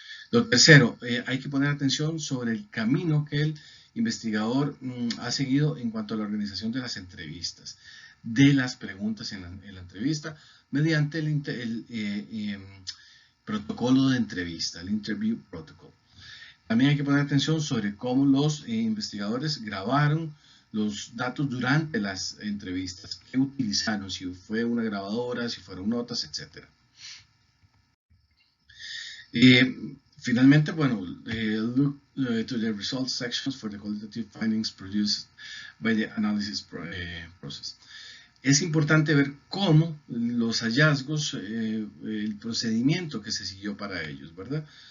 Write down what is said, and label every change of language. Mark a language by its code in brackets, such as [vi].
[es] Lo tercero, hay que poner atención sobre el camino que el investigador ha seguido en cuanto a la organización de las entrevistas, de las preguntas en la entrevista, mediante el protocolo de entrevista, el interview protocol. También hay que poner atención sobre cómo los investigadores grabaron los datos durante las entrevistas, qué utilizaron, si fue una grabadora, si fueron notas, etc. Finalmente, bueno, [en] look to the results sections for the qualitative findings produced by the analysis process. [es] Es importante ver cómo los hallazgos, el procedimiento que se siguió para ellos, ¿verdad?